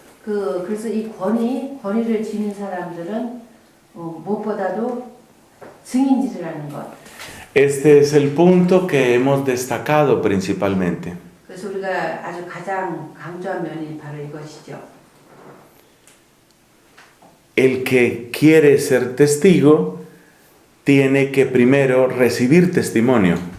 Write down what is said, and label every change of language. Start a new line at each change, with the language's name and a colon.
Korean: 그래서 이 권위를 지닌 사람들은 무엇보다도 증인질을 하는 것.
Spanish: Este es el punto que hemos destacado principalmente.
Korean: 그래서 우리가 아주 가장 강조한 면이 바로 이것이죠.
Spanish: El que quiere ser testigo tiene que primero recibir testimonio.